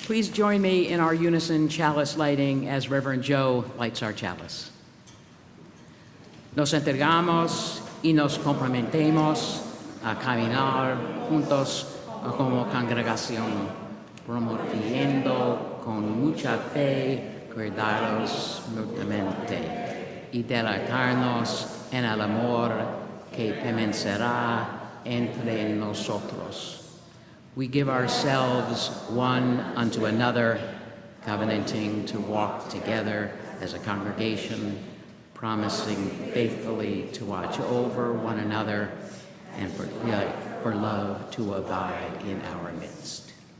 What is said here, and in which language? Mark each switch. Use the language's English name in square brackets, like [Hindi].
[English] join me in our unison chalice lighting as Reverend Joe lights our chalice. [Spanish] Nos entregamos y nos comprometemos a caminar juntos como congregación, promoviendo con mucha fe cuidados mutuamente y deleitarnos en el amor que permanecerá entre nosotros. [English] We give ourselves one unto another, covenanting to walk together as a congregation, promising faithfully to watch over one another and for love to abide in our midst.